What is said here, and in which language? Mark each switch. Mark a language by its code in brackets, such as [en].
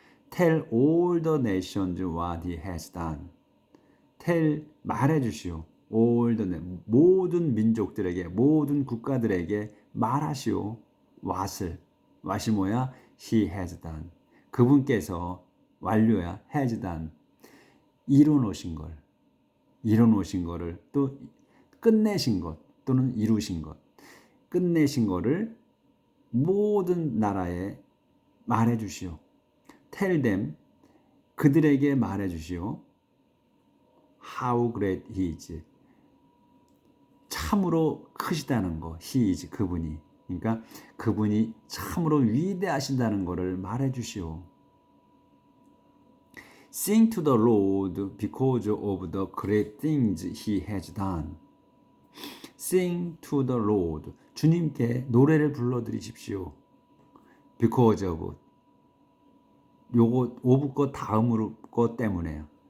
[en] Tell all the nations what he has done. Tell, [ko] 말해주시오. [en] all the, [ko] 모든 민족들에게, 모든 국가들에게 말하시오. [en] what이 [ko] 뭐야? [en] he has done. [ko] 그분께서 완료야. [en] has done. [ko] 이뤄놓으신 거를 또 끝내신 것 또는 이루신 것, 끝내신 거를 모든 나라에 말해주시오. [en] Tell them, [ko] 그들에게 말해주시오. [en] How great he is. [ko] 참으로 크시다는 거. [en] He is, [ko] 그분이. 그러니까 그분이 참으로 위대하신다는 것을 말해주시오. [en] Sing to the Lord because of the great things he has done. Sing to the Lord. [ko] 주님께 노래를 불러드리십시오. [en] Because of. [ko] 요거 of 거 다음으로 거 때문에요.